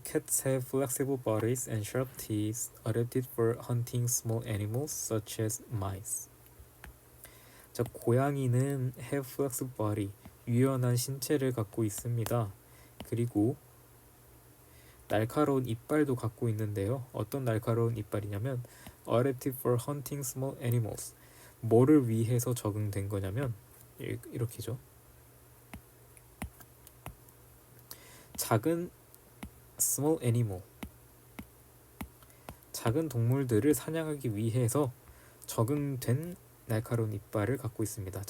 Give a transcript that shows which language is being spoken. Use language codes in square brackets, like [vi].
[en] Cats have flexible bodies and sharp teeth adapted for hunting small animals such as mice. [ko] 자, 고양이는 [en] have flexible body, [ko] 유연한 신체를 갖고 있습니다. 그리고 날카로운 이빨도 갖고 있는데요. 어떤 날카로운 이빨이냐면 [en] adapted for hunting small animals. [ko] 뭐를 위해서 적응된 거냐면 이렇게죠. 작은 [en] small animal, [ko] 작은 동물들을 사냥하기 위해서 적응된 날카로운 이빨을 갖고 있습니다.